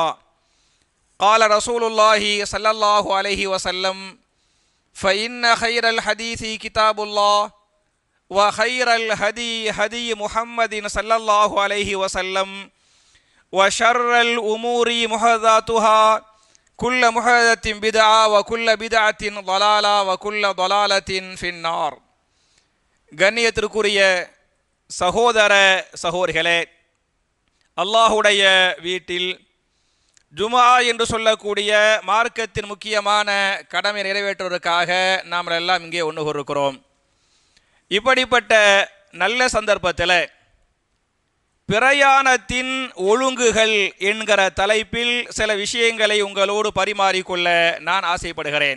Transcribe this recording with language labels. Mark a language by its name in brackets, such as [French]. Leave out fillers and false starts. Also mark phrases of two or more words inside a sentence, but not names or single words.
[Arabic] قال رسول الله صلى الله عليه وسلم فإن خير الحديث كتاب الله وخير الهدي هدي محمد صلى الله عليه وسلم وشر الأمور محدثاتها كل محدثة بدعة وكل بدعة ضلالة وكل ضلالة في النار. [Tamil] கண்ணியத்திற்குரிய சகோதர சகோதரிகளே, அல்லாஹுடைய வீட்டில் ஜுமா என்று சொல்லக்கூடிய மார்க்கத்தின் முக்கியமான கடமை நிறைவேற்றுவதற்காக நாம் எல்லாம் இங்கே ஒன்று கூறுகிறோம். இப்படிப்பட்ட நல்ல சந்தர்ப்பத்தில் பிரயாணத்தின் ஒழுங்குகள் என்கிற தலைப்பில் சில விஷயங்களை உங்களோடு பரிமாறிக்கொள்ள நான் ஆசைப்படுகிறேன்.